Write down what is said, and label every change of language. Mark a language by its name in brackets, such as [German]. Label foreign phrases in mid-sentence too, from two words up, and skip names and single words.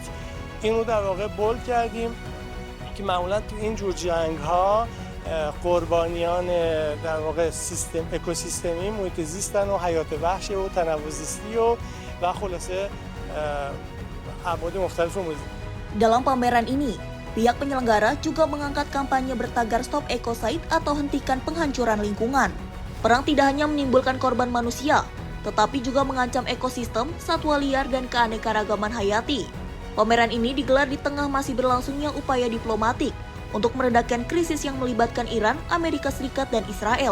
[Persian] این رو در واقع بولد کردیم که معمولا تو این جور جنگ‌ها قربانیان در واقع سیستم اکوسیستمی محیط زیستن و حیات وحش و تنوع زیستی و خلاصه ابعاد مختلف محیط. [Indonesian] Dalam pameran ini, pihak penyelenggara juga mengangkat kampanye bertagar Stop Ecocide atau hentikan penghancuran lingkungan. Perang tidak hanya menimbulkan korban manusia, tetapi juga mengancam ekosistem, satwa liar, dan keanekaragaman hayati. Pameran ini digelar di tengah masih berlangsungnya upaya diplomatik untuk meredakan krisis yang melibatkan Iran, Amerika Serikat, dan Israel.